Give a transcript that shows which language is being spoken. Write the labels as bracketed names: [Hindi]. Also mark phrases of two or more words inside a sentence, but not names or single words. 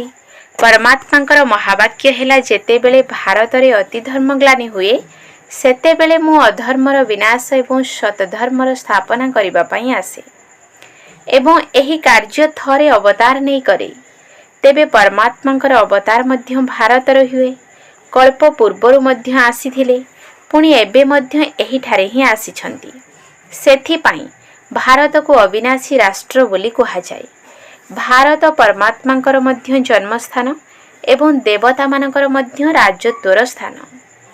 [Odia] ପରମାତ୍ମାଙ୍କର ମହାବାକ୍ୟ ହେଲା, ଯେତେବେଳେ ଭାରତ ରେ ଅତି ଧର୍ମଗ୍ଲାନି ହୁଏ ସେତେବେଳେ ମୁଁ ଅଧର୍ମର ବିନାଶ ଏବଂ ସତଧର୍ମର ସ୍ଥାପନା କରିବା ପାଇଁ ଆସେ ଏବଂ ଏହି କାର୍ଯ୍ୟ ଥରେ ଅବତାର ନାହିଁ କରେ, ତେବେ ପରମାତ୍ମାଙ୍କର ଅବତାର ମଧ୍ୟ ଭାରତ ହୁଏ। କଳ୍ପ ପୂର୍ବରୁ ମଧ୍ୟ ଆସିଥିଲେ, ପୁଣି ଏବେ ମଧ୍ୟ ଏହିଠାରେ ହିଁ ଆସିଛନ୍ତି। ସେଥିପାଇଁ ଭାରତକୁ ଅବିନାଶୀ ରାଷ୍ଟ୍ର ବୋଲି କୁହାଯାଏ। ଭାରତ ପରମାତ୍ମାଙ୍କର ମଧ୍ୟ ଜନ୍ମସ୍ଥାନ ଏବଂ ଦେବତାମାନଙ୍କର ମଧ୍ୟ ରାଜତ୍ୱର ସ୍ଥାନ।